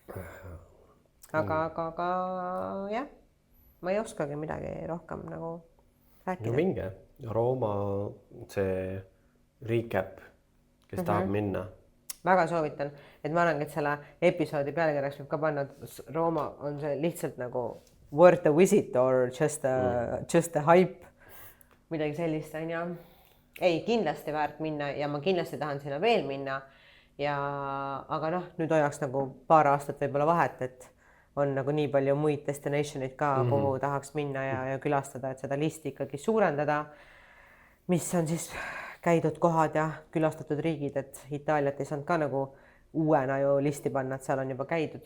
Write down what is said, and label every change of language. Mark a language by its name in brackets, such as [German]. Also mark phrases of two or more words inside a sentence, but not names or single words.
[Estonian] Aga jah, ma ei oskagi midagi rohkem nagu rääkida. No minge, Rooma see recap, kes tahab minna. Väga soovitan, et ma arvan, et selle episoodi pealkirjaks võib ka panna, et Rooma on see lihtsalt nagu [English] worth a visit or just a hype, [Estonian] midagi sellist on ja ei, kindlasti väärt minna ja ma kindlasti tahan sinna veel minna ja aga noh, nüüd hoiaks nagu paar aastat võib-olla vahet, et on nagu nii palju muid destinationid ka, kuhu tahaks minna ja külastada, et seda listi ikkagi suurendada, mis on siis käidud kohad ja külastatud riigid, et Itaaliat ei saanud ka nagu uuena ju listi panna, et seal on juba käidud.